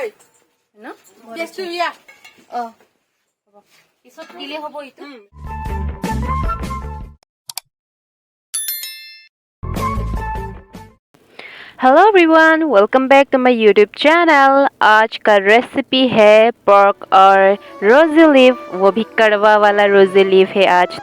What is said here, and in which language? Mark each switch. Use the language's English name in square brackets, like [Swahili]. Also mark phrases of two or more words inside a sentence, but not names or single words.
[Assamese] ন পেষ্টটো দিয়া পিছত দিলে হ'ব এইটো [English] Hello everyone, welcome back to my YouTube channel. [Hindi] आज का रेसिपी है पोर्क और [English] rosy leaf, [Hindi] वो भी कड़वा वाला [English] rosy leaf [Hindi] है आज।